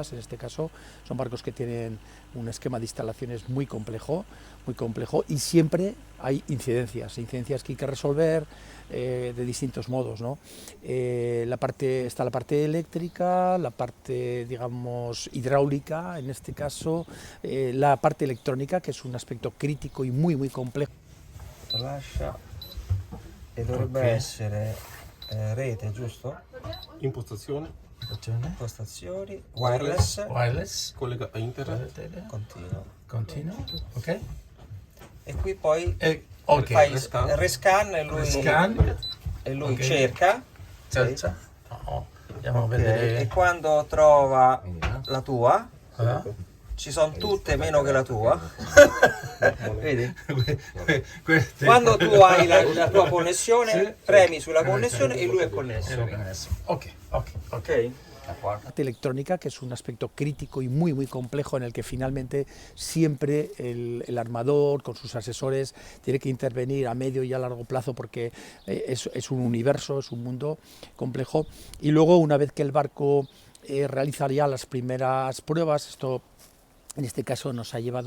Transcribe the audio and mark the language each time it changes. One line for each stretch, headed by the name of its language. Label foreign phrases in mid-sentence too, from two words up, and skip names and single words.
Spanish: En este caso son barcos que tienen un esquema de instalaciones muy complejo, y siempre hay incidencias que hay que resolver de distintos modos, ¿no? Está la parte eléctrica, la parte, digamos, hidráulica, en este caso, la parte electrónica, que es un aspecto crítico y muy complejo.
Italian: Lascia e dovrebbe essere rete, giusto? Impostazione, Impostazioni, wireless, collega a internet, continuo. Ok. E qui poi Ok. fai rescan. rescan e lui Ok. cerca. Andiamo a Ok, vedere. e quando trova la tua, Ah. ci sono tutte meno che la tua. Vedi? Queste- Quando tu hai la tua connessione, Sì. premi sulla connessione e lui è connesso. Ok. Ok? D'acord.
Spanish: parte electrónica, que es un aspecto crítico y muy muy complejo en el que finalmente siempre el armador con sus asesores tiene que intervenir a medio y a largo plazo porque es un universo, es un mundo complejo. Y luego, una vez que el barco realizaría las primeras pruebas, esto en este caso nos ha llevado